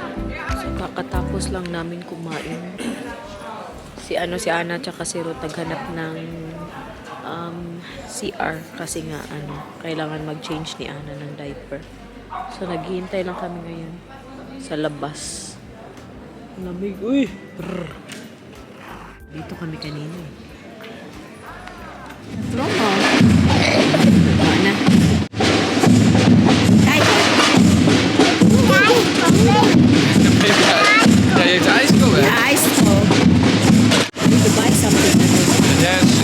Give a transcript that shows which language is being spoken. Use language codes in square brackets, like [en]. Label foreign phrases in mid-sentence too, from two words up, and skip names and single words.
[tl] So, kakatapos lang namin kumain. Si Ana tsaka si Ruth naghanap ng CR kasi nga kailangan mag-change ni Ana ng diaper. So naghihintay lang kami ngayon sa labas. Lamig. Uy! Brr. Dito kami kanina eh. Promo. Ana. [nl] Kijk. Ja, je hebt ijskool hè? Ja, [en] ice cold. I need to buy something. [nl] Ja,